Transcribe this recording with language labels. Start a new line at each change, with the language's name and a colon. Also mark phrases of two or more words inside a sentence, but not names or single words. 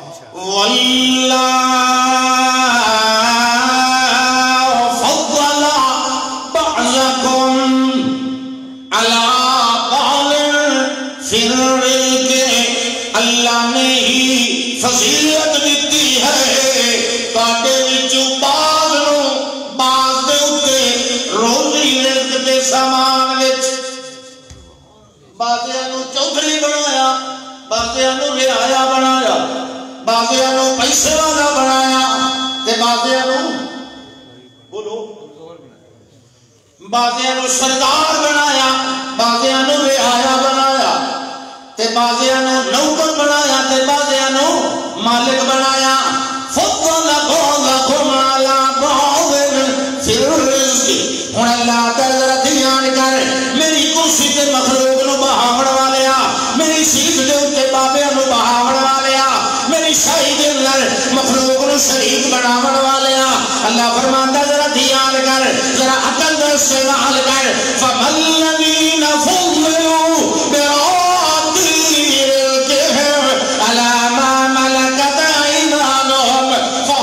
Arabic: واللہ فضل بعضکم علی بعض فی الرزق
Punjabi: اللہ نے ہی فضیلت دیتی ہے تواڈے وچوں بعض نو بعض دے اوتے روزی رزق دے سامان وچ بعضیاں نو چودھری بنایا بعضیاں نو رعایا بنایا بعضیاں نو پیسے والا بنایا تے بعضیاں نو بولو بعضیاں نو سردار بنایا بعضیاں نو رعایا بنایا تے بعضیاں نو نوکر بنایا تے بعضیاں نو مالک بنایا
Arabic: فضل بعضکم علی بعض فی الرزق
Punjabi: ہن اللہ تعالی دھیان کر میری کرسی تے مخلوق نو بہاون والیا میری سیٹ دے اوتے بابیاں نو بہاون والیا میری شاہی دے اندر مخلوق نو شریک بناون والیا اللہ فرماندا ذرا دھیان کر ذرا عقل دے استعمال کر
Arabic: فمن الذین فضلوا براد رزقهم على ما ملكت ايمانهم